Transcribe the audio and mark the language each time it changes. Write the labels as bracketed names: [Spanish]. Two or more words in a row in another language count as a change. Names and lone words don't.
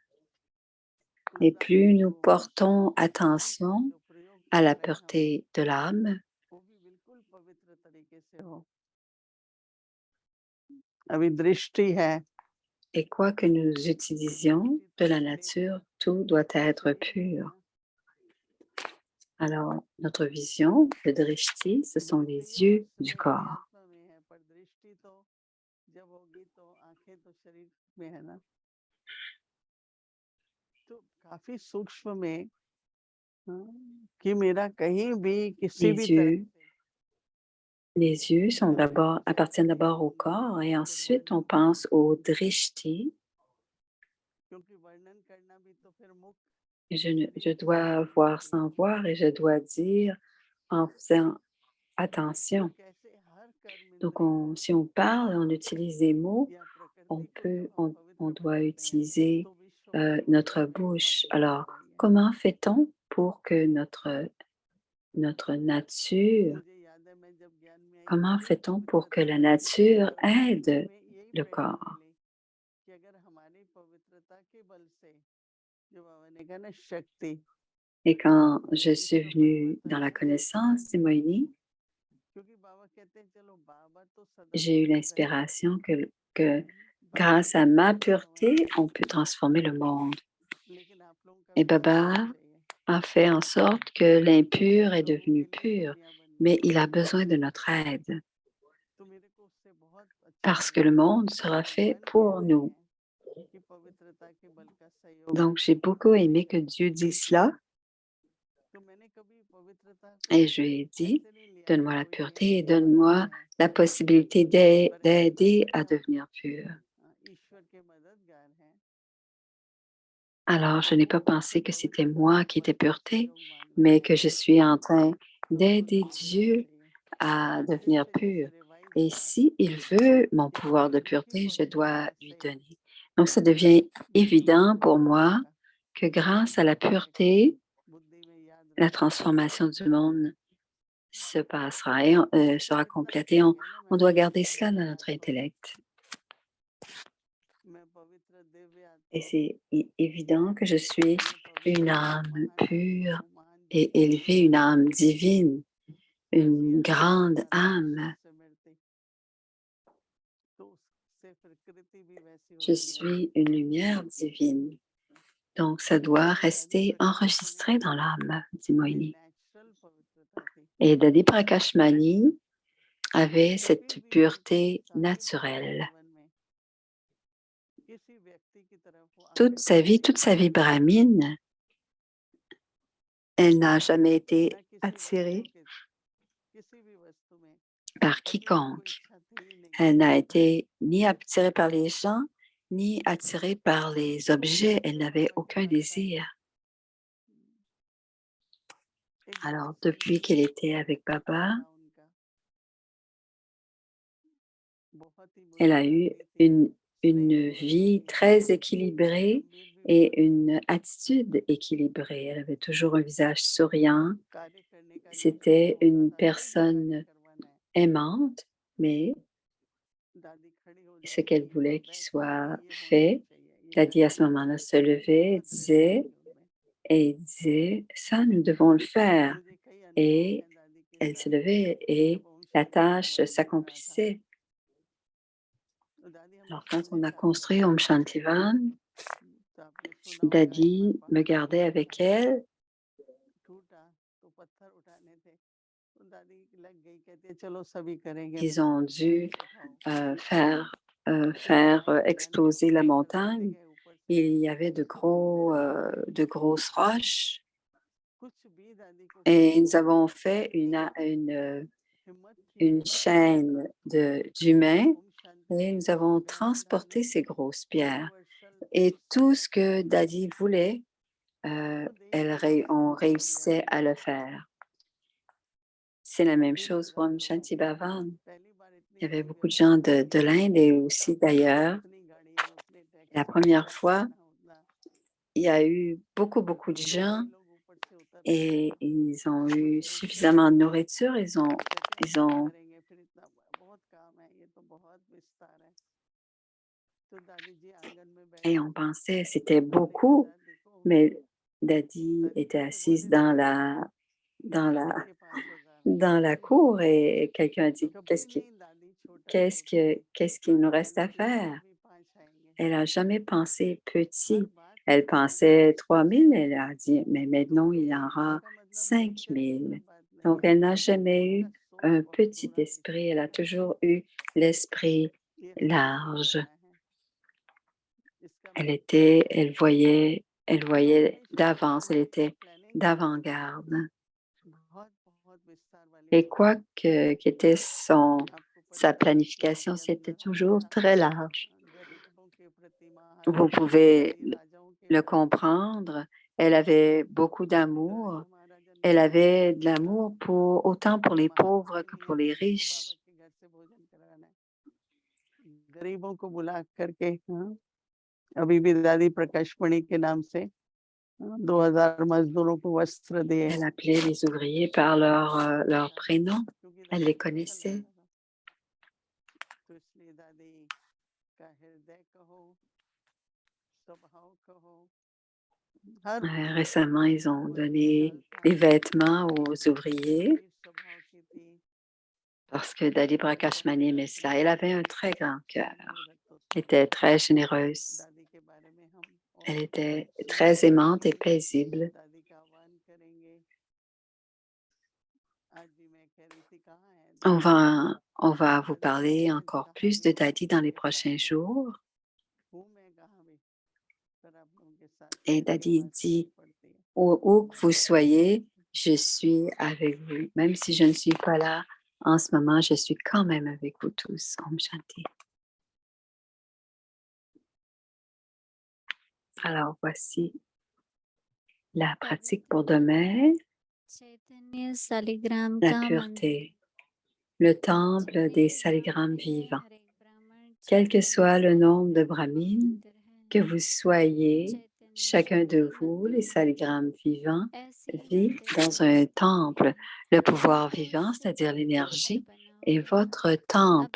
[French] Et plus nous portons attention à la pureté de l'âme, et quoi que nous utilisions de la nature, tout doit être pur. Alors, notre vision, le drishti, ce sont les [Hindi] देखते ही [French] yeux [Hindi] उस [French] du [Hindi] समय [French] corps. [Hindi] आत्मा में है, पर दृष्टि तो जब होगी तो आंखें तो शरीर में है ना। तो काफी सूक्ष्म में कि मेरा कहीं भी किसी भी [French] Les [Hindi] तरह [French] yeux, [Hindi] से [French] les yeux sont d'abord, appartiennent d'abord au corps et ensuite on pense au drishti. [Hindi] क्योंकि वर्णन करना भी तो फिर मुख [French] Je dois voir sans voir et je dois dire en faisant attention. [Hindi] कैसे हर कर्म [French] Donc, [Hindi] इंद्रिय को [French] si on parle, on utilise des mots, [Hindi] या प्रकृति को जब हम [French] on [Hindi] पवित्र [French] doit [Hindi] बनाते हैं [French] utiliser [Hindi] तो विश्व में [French] notre [Hindi] पवित्रता की [French] bouche. [Hindi] पनडुब्बी [French] Alors, [Hindi] हो रही है। [French] comment fait-on pour que notre nature, [Hindi] मुझे याद है मैं जब ज्ञान में आई [French] comment [Hindi] पहली [French] fait-on pour que [Hindi] पवित्रता [French] la [Hindi] की [French] nature [Hindi] तो [French] aide [Hindi] उसमें यही [French] le [Hindi] प्रेरणा [French] corps? [Hindi] मिली कि अगर हमारी पवित्रता के बल से जो बाबा ने कहा ना शक्ति [French] Et quand je suis [Hindi] विश्व [French] venue [Hindi] परिवर्तन [French] dans la [Hindi] की शक्ति [French] connaissance des Mohinis, [Hindi] क्योंकि बाबा कहते हैं चलो बाबा तो सदा [French] j'ai eu [Hindi] पवित्र रहे [French] l'inspiration que [Hindi] बाबा [French] grâce [Hindi] के [French] à ma [Hindi] साथ जो [French] pureté, [Hindi] हमारा [French] on peut transformer le monde. [Hindi] लेकिन आप लोगों का [French] Et [Hindi] भी साथ [French] Baba [Hindi] होना चाहिए [French] a fait en sorte que l'impur est [Hindi] लोगों [French] devenu [Hindi] के लिए [French] pur, [Hindi] दुनिया बननी [French] mais il [Hindi] चाहिए [French] a besoin de notre aide [Hindi] तो मेरे को उससे बहुत अच्छा [French] parce que [Hindi] लगा [French] le monde [Hindi] कि [French] sera fait [Hindi] भगवान [French] pour [Hindi] कहते [French] nous. [Hindi] हैं कि पवित्रता के बल का सहयोग [French] Donc, j'ai beaucoup aimé que Dieu dise cela [Hindi] तो मैंने कभी पवित्रता को [French] et je lui ai dit, [Hindi] ऐसे नहीं लिया कि [French] donne-moi la [Hindi] कोई [French] pureté et [Hindi] नियम [French] donne-moi [Hindi] बनाना है [French] la possibilité [Hindi] पर ऐसे [French] d'aider [Hindi] समझो [French] à devenir pur. [Hindi] ईश्वर के मददगार हैं [French] Alors, [Hindi] तो [French] je n'ai [Hindi] वो [French] pas pensé [Hindi] उसी [French] que c'était [Hindi] पवित्रता [French] moi [Hindi] के [French] qui [Hindi] बल [French] étais [Hindi] का [French] pureté, [Hindi] सहयोग मांग रहा [French] mais [Hindi] हूँ [French] que je suis en train [Hindi] तो [French] d'aider [Hindi] उसको देना [French] Dieu [Hindi] चाहिए [French] à [Hindi] जिस [French] devenir [Hindi] तरीके [French] pur. [Hindi] से रिवाइज [French] Et [Hindi] हुआ [French] si il veut mon [Hindi] कि [French] pouvoir de [Hindi] हमारी उसी [French] pureté, je dois [Hindi] पवित्रता [French] lui [Hindi] से [French] donner. Donc, ça devient [Hindi] बुद्धि [French] évident [Hindi] को [French] pour [Hindi] बदलने [French] moi [Hindi] का [French] que grâce à la [Hindi] डायरेक्शन [French] pureté, [Hindi] बुद्धि में याद [French] la [Hindi] रखने का [French] transformation du monde se passera et [Hindi] तो [French] sera [Hindi] इस तरह [French] complète. [Hindi] से [French] Et [Hindi] हो गया ना [French] on [Hindi] मैंने [French] doit [Hindi] आपको [French] garder [Hindi] बोला [French] cela dans [Hindi] कि [French] notre [Hindi] आपको [French] intellect. [Hindi] मैं पवित्र दिव्य [French] Et [Hindi] आत्मा हूँ [French] c'est évident que je suis [Hindi] मैं [French] une [Hindi] पवित्र [French] âme [Hindi] महान आत्मा [French] pure [Hindi] हूँ महान [French] et [Hindi] ज्योति हूँ [French] élevée, une âme divine, [Hindi] ऐसी [French] une [Hindi] आत्मा [French] grande [Hindi] जहाँ [French] âme. [Hindi] दृष्टि से मिलती तो उससे प्रकृति भी वैसी [French] Je [Hindi] होती है [French] suis une lumière divine. Donc, ça doit [Hindi] तो दादी [French] rester [Hindi] प्रकाश मणि [French] enregistré dans l'âme, dit [Hindi] ये [French] Moini. [Hindi] नेचुरल पवित्रता थी [French] Et Dadi Prakashmani avait [Hindi] कभी [French] cette [Hindi] भी [French] pureté [Hindi] सारे भौतिक [French] naturelle. [Hindi] जीवन में किसी व्यक्ति की तरफ वो आकर्षित नहीं [French] Toute [Hindi] हुए [French] sa vie brahmine, elle n'a jamais [Hindi] न [French] été [Hindi] किसी वस्तु [French] attirée [Hindi] के किसी भी वस्तु में [French] par [Hindi] कभी उनको [French] quiconque. [Hindi] इच्छा थी ही नहीं [French] Elle n'a été ni attirée par les gens, ni attirée par les [Hindi] तो [French] objets. [Hindi] जब [French] Elle [Hindi] से [French] n'avait [Hindi] बाबा के [French] aucun [Hindi] पास आई [French] désir. [Hindi] एक बहुत [French] Alors, depuis qu'elle [Hindi] संतुलित [French] était avec Baba, [Hindi] था उनका बहुत ही [French] elle a eu [Hindi] बुद्धिमती थी [French] une [Hindi] स्नेहमयी [French] vie [Hindi] थी [French] très équilibrée [Hindi] गंभीर भी बहुत [French] et [Hindi] थी [French] une attitude équilibrée. Elle avait toujours un visage souriant. [Hindi] कार्य करने का जब भी मन [French] C'était [Hindi] होता [French] une [Hindi] था कोई भी कार्य [French] personne [Hindi] करवाना है [French] aimante, mais [Hindi] दादी खड़ी हो [French] ce [Hindi] जाती [French] qu'elle [Hindi] थी और [French] voulait qu'il [Hindi] बैठ के कि [French] soit [Hindi] ये होना ही [French] fait, [Hindi] चाहिए ये [French] Dadi à [Hindi] करना [French] ce [Hindi] ही [French] moment-là [Hindi] चाहिए [French] se levait [Hindi] बहुत रहता थी उनमें [French] et disait, ça, nous devons le faire. [Hindi] मुझे कई अनुभव [French] Et [Hindi] हैं दादी के [French] elle se [Hindi] साथ [French] levait et [Hindi] जब ओम [French] la [Hindi] शांति [French] tâche [Hindi] भवन बन रहा था [French] s'accomplissait. [Hindi] तो दादी [French] Alors, [Hindi] हमेशा [French] quand [Hindi] मुझे [French] on a [Hindi] साथ [French] construit [Hindi] रखती [French] Om [Hindi] थी [French] Shantivan, [Hindi] तो आपने सुना होगा एक बार [French] Dadi me [Hindi] पहाड़ [French] gardait avec elle. [Hindi] टूटा तो पत्थर उठाने थे तो दादी लग गई कहती है चलो सभी करेंगे [French] Ils ont dû [Hindi] उठाओ तो [French] faire [Hindi] चढ़ाई भगवान के [French] exploser la [Hindi] पास करवाते [French] montagne. [Hindi] गए ऊपर से [French] Il y avait de grosses roches [Hindi] कुछ भी दादी को [French] et [Hindi] कष्ट [French] nous [Hindi] होता [French] avons [Hindi] था [French] fait [Hindi] फिर भी हिम्मत थी [French] une chaîne d'humains [Hindi] ओम शांति [French] et [Hindi] के [French] nous [Hindi] पास [French] avons [Hindi] बरामदा [French] transporté [Hindi] में [French] ces grosses pierres. [Hindi] यूनिवर्सल [French] Et [Hindi] पीस [French] tout [Hindi] है [French] ce que Daddy voulait, [Hindi] तो देश विदेश [French] on [Hindi] में भेज दिया [French] réussissait à le faire. C'est la même [Hindi] तीन [French] chose pour [Hindi] हजार [French] Om [Hindi] लोगों [French] Shanti [Hindi] को [French] Bhavan. [Hindi] पहली बार [French] Il [Hindi] इतनी [French] y avait [Hindi] बड़ी [French] beaucoup de gens [Hindi] व्यवस्था [French] de l'Inde et aussi d'ailleurs. [Hindi] उतनी गाड़ियां उतने [French] La [Hindi] टैक्सी [French] première [Hindi] उतना [French] fois, [Hindi] खाना उतना [French] il y a eu beaucoup de gens [Hindi] सभी लोग ऊपर से उतर रहे हैं [French] et ils ont eu [Hindi] मंदिरों के लिए [French] suffisamment de nourriture. [Hindi] कहते हैं [French] Ils [Hindi] अब क्या [French] ont [Hindi] करेंगे फिर इतना बहुत काम है ये तो बहुत विस्तार है तो दादी जी आंगन में [French] et [Hindi] बैठी [French] on pensait c'était [Hindi] मैंने कहा [French] beaucoup, [Hindi] देखो [French] mais Daddy [Hindi] दादी [French] était [Hindi] कहते [French] assise [English] what is this [French] dans la, [Hindi] सबके 5,000 [French] dans la cour et quelqu'un a dit [Hindi] कभी नहीं दादी छोटा सोचती [French] qu'est-ce qu'il nous reste à [Hindi] कहती और [French] faire? [Hindi] भी 5 आएंगे [French] Elle a jamais pensé [Hindi] हर [French] petit. [Hindi] बात [French] Elle [Hindi] में दादी [French] pensait 3000. Elle a dit, mais [Hindi] तो [French] maintenant il y [Hindi] ये [French] en aura [Hindi] इसका [French] 5000. Donc, elle n'a jamais eu un petit esprit, elle a toujours eu l'esprit large. Elle voyait d'avance, elle était d'avant-garde. Et quoi qu'était sa planification, c'était toujours très large. Vous pouvez le comprendre. Elle avait beaucoup d'amour. Elle avait de l'amour autant pour les pauvres que pour les riches. [Hindi] गरीबों को बुला करके अभी भी दादी प्रकाशमणि के नाम से 2000 मजदूरों को वस्त्र दिए [French] Elle appelait les ouvriers par leur prénom. Elle les connaissait. [Hindi] तो इसलिए दादी का हृदय कहो स्वभाव कहो हर [French] Récemment, ils ont donné des vêtements aux ouvriers [Hindi] स्वभाव की थी [French] parce que Dali Prakashmani aimait cela. Elle avait un très grand cœur. Elle était très généreuse. [Hindi] दादी के बारे में हम [French] Elle était très aimante et paisible. [Hindi] दादी का आह्वान करेंगे आज भी मैं कह रही थी कहाँ है [French] On va vous parler encore plus de Dadi dans les prochains jours. [Hindi] हूँ मैं कहाँ भी पर आप लोगों के साथ [French] Et [Hindi] मेरी [French] Dadi [Hindi] आवाज़ [French] dit, [Hindi] पड़ती है [French] où que vous soyez, je suis avec vous. Même si je ne suis pas là en ce moment, je suis quand même avec vous tous. [Hindi] ओम शांति. [French] Alors, voici la pratique pour demain, [Hindi] चैतन्य शालिग्राम [French] la [Hindi] का मंत्र [French] pureté, le temple des saligrammes vivants. Quel que soit le nombre de brahmines que vous soyez, chacun de vous, les saligrammes vivants, vit dans un temple. Le pouvoir vivant, c'est-à-dire l'énergie, est votre temple.